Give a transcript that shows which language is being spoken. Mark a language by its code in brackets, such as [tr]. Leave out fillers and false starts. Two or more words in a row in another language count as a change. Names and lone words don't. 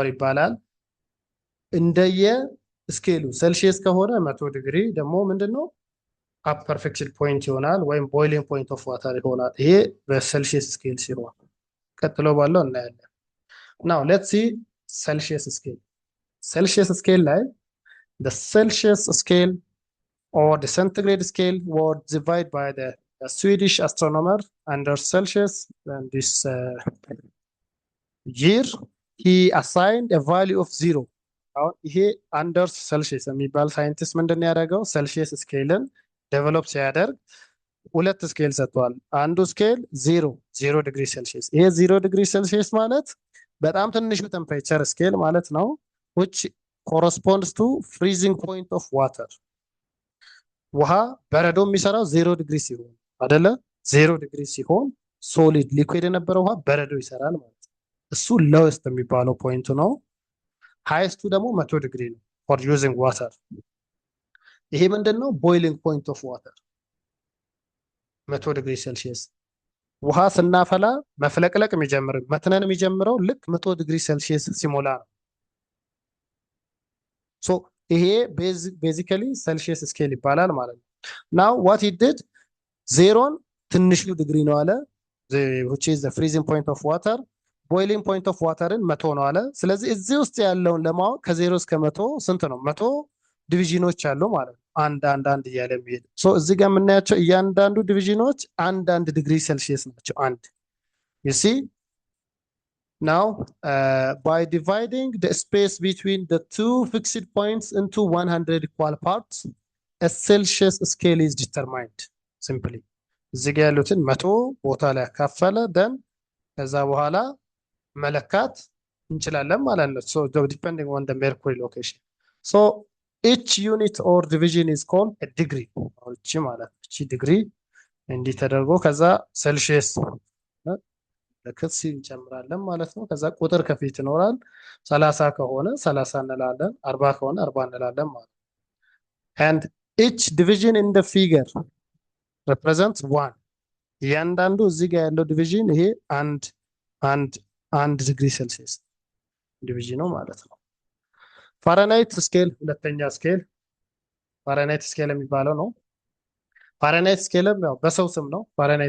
[am] ይባላል። እንደየ ስኬሉ ሴልሺየስ ከሆነ 100 ዲግሪ ደግሞ ምንድነው [en] upper fixed point [am] ይሆናል ወይም [en] boiling point of water [am] ይሆናል። ይሄ በሴልሺየስ ስኬል ሲሆን ቀጥሎ ባለው እናያለን። [en] now let's see Celsius scale። ሴልሺየስ ስኬል ላይ the Celsius scale or the centigrade scale was divided by the Swedish astronomer Anders Celsius, and this year he assigned a value of 0. [am] ይሄ አንደርስ ሴልሺየስ የሚባል ሳይንቲስት ምንድን ያደረገው ሴልሺየስ ስኬልን ዴቨሎፕ ሲያደርግ 2 ስኬል ሰጥቷል። አንዱ ስኬል 0 ዲግሪ ሴልሺየስ። ይሄ 0 ዲግሪ ሴልሺየስ ማለት በጣም ትንሹ [en] temperature scale [am] ማለት ነው [en] which corresponds to freezing point of water. [am] ውሃ በረዶ የሚሰራው 0 ዲግሪ ሲሆን አይደለ? 0 ዲግሪ ሲሆን [en] solid liquid [am] የነበረው ውሃ በረዶ ይሰራል ማለት ነው። እሱ ሎዌስት የሚባለው ፖይንቱ ነው። ሃይስቱ ደግሞ 100 ዲግሪ ነው [en] for using water። [am] ይሄ ምንድነው [en] boiling point of water [am] 100 ዲግሪ ሴልሺየስ። ውሃ ስናፈላ መፍለቅለቅ የሚጀምረው መትነን የሚጀምረው ልክ 100 ዲግሪ ሴልሺየስ ሲሞላ ነው። ሶ ይሄ ቤዚካሊ ሴልሺየስ ስኬል ይባላል ማለት ነው። [en] now what he did [am] 0ን ትንሹ ዲግሪ ነው አለ [en] which is the freezing point of water። boiling point of water [am] 100 ነው አለ። ስለዚህ እዚህ ውስጥ ያለውን ለማወቅ ከ0 እስከ 100 ስንት ነው? 100 ዲቪዥኖች አሉ ማለት ነው። አንድ እያለ የሚሄድ ሶ እዚህ ጋር የምናያቸው እያንዳንዱ ዲቪዥኖች 1 ዲግሪ ሴልሺየስ ናቸው። አንድ [en] you see Now, by dividing the space between the two fixed points into 100 equal parts, a Celsius scale is determined. Simply. [am] እዚህ ጋ ያሉትን 100 ቦታ ላይ ያካፈለ then ከዛ በኋላ መለካት እንችላለን ማለት ነው። [en] So depending on the mercury location. So each unit or division is called a degree. [am] እቺ ማለት እቺ degree እንዲህ ተደርጎ ከዛ ሴልሺየስ ለክስ እንጨምራለን ማለት ነው። ከዛ ቁጥር ከፊት ይኖራል። 30 ከሆነ 30 እንላለን፣ 40 ከሆነ 40 እንላለን ማለት ነው። [en] and each division in the figure represents one. [am] እያንዳንዱ እዚህ ጋር ያለው ዲቪዥን ይሄ አንድ ዲግሪ ሴልሺየስ ዲቪዥን ነው ማለት ነው። ፋራናይት ስኬል ሁለተኛ ስኬል ፋራናይት ስኬል የሚባለው ነው። ፋራናይት ስኬልም ያው በሰው ስም ነው። ፋራናይት